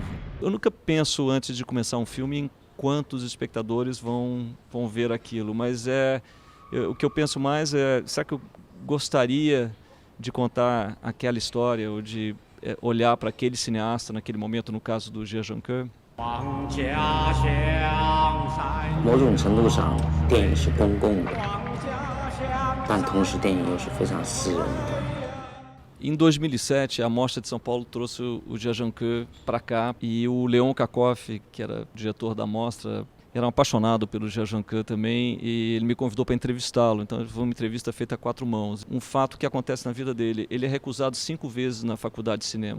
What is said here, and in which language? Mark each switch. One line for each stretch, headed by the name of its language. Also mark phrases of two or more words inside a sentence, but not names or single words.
Portuguese: Eu nunca penso, antes de começar um filme, em quantos espectadores vão ver aquilo, mas o que eu penso mais é, será que eu gostaria de contar aquela história, ou de olhar para aquele cineasta naquele momento, no caso do Jia Zhangke?
Chinese: 某种程度上，电影是公共的，但同时电影又是非常私人的。
Portuguese: Em 2007, a Mostra de São Paulo trouxe o Jia Zhangke para cá, e o Leon Kakoff, que era diretor da mostra, era um apaixonado pelo Jia Zhangke também, e ele me convidou para entrevistá-lo. Então foi uma entrevista feita a 4 mãos. Um fato que acontece na vida dele: ele é recusado 5 vezes na faculdade de cinema.